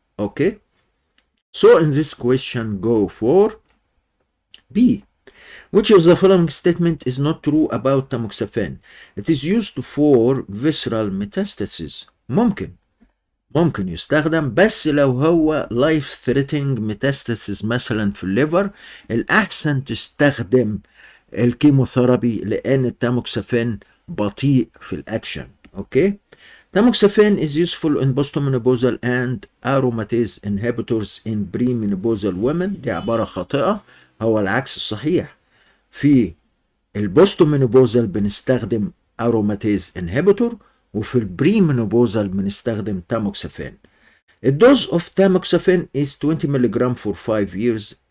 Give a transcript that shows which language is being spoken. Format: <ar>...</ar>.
<en>Okay. So in this question go for B. Which of the following statement is not true about tamoxifen? It is used for visceral metastasis.</en> <ar>ممكن يستخدم، بس لو هو</ar> <en>life threatening metastasis</en> <ar>مثلا في الليفر الأحسن تستخدم الكيموثيرابي، لأن التاموكسافين بطيء في الأكشن. أوكي.</ar> <en>Tamoxifen is useful in postmenopausal and aromatase inhibitors in premenopausal women.</en> <ar>دي عبارة خاطئة، هو العكس الصحيح. في البوستومينوبوزال بنستخدم aromatase inhibitor، وفي البريمينوبوزال بنستخدم تاموكسافين. الدوز اوف تاموكسافين</ar> <en>is 20 ملغ for 5 years.</en>